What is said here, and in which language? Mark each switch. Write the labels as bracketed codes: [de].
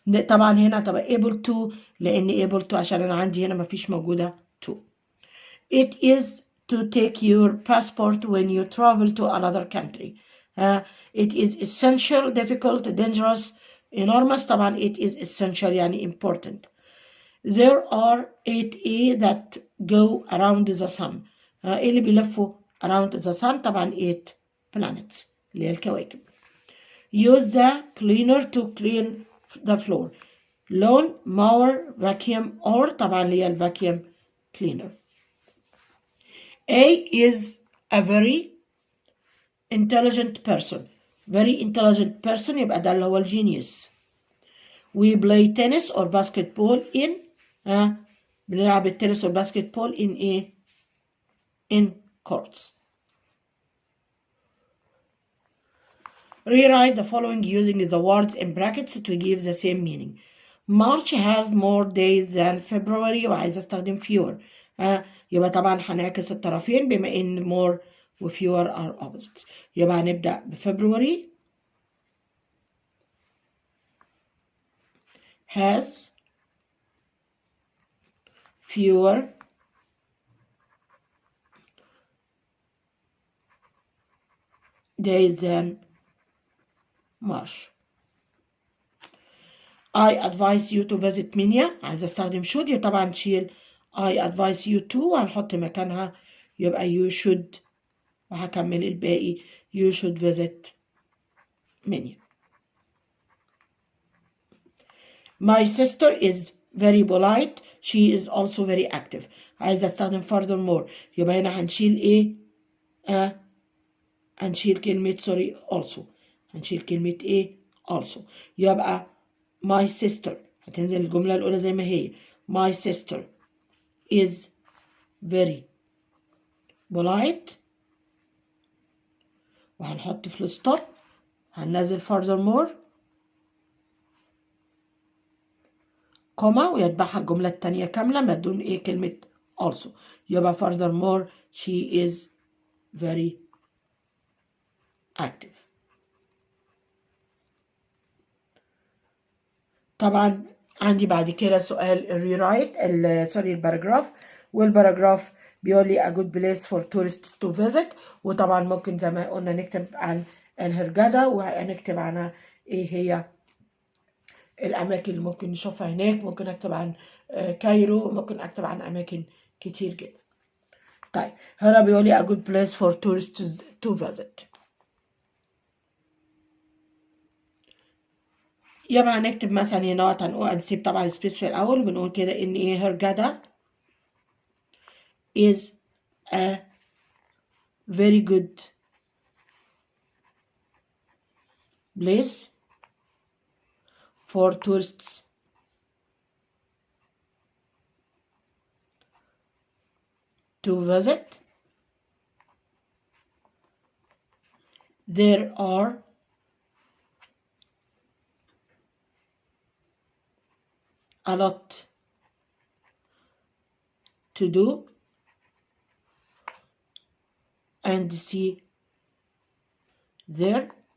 [ar] طبعا هنا تبقى [en] able to، [ar] لان able to عشان انا عندي هنا مفيش موجوده to. [en] It is to take your passport when you travel to another country. It is essential, difficult, dangerous, enormous. طبعا it is essential يعني important. There are 8 that go around the sun. [ar] ايه اللي بيلفوا [en] around the sun؟ [ar] طبعا [en] 8 planets [ar] اللي هي الكواكب. [en] Use the cleaner to clean the floor. lawn, mower, vacuum, or [ar] طبعا اللي هي [en] الvacuum cleaner. A is a very intelligent person. Very intelligent person [ar] يبقى ده اللي هو الجينيوس. [en] We play tennis or basketball in [ar] بنلعب التنس والباسكت بول [en] in ايه؟ in courts. Rewrite the following using the words in brackets to give the same meaning. March has more days than February [ar] وعايزة استخدم [en] fewer. [ar] يبقى طبعا هنعكس الطرفين بما ان more و fewer [en] are opposites. [ar] يبقى هنبدأ بفبراير [en] has fewer days than March. I advise you to visit Minya. [ar] عايزة استخدم [en] should، [ar] يبقى طبعا نشيل [en] I advise you to [ar] وهنحط مكانها يبقى [en] you should، [ar] وهكمل الباقي [en] you should visit Minya. My sister is very polite. She is also very active. [ar] عايزة استخدم furthermore، يبقى هنا هنشيل ايه؟ هنشيل كلمة sorry also، هنشيل كلمة ايه؟ also. يبقى my sister هتنزل الجملة الأولى زي ما هي. [en] My sister is very polite [ar] وهنحط [en] full stop، [ar] هننزل furthermore كوما ويتبعها الجملة التانية كاملة ما دون ايه؟ كلمة also. [en] يبقى furthermore she is very active. [ar] طبعا عندي بعد كده سؤال الريرايت سوري الباراجراف، والباراجراف بيقول لي [en] a good place for tourists to visit، [ar] وطبعا ممكن زي ما قلنا نكتب عن الهرجدة وهنكتب عنها ايه هي الأماكن اللي ممكن نشوفها هناك. ممكن أكتب عن كايرو، ممكن أكتب عن أماكن كتير جدا. طيب هنا بيقول لي [en] a good place for tourists to visit. [ar] يبقى هنكتب مثلا هنا هنسيب طبعا السبيس في الأول وبنقول كده إن إيه هرجدة [en] is a very good place for tourists to visit. There are a lot to do and see there.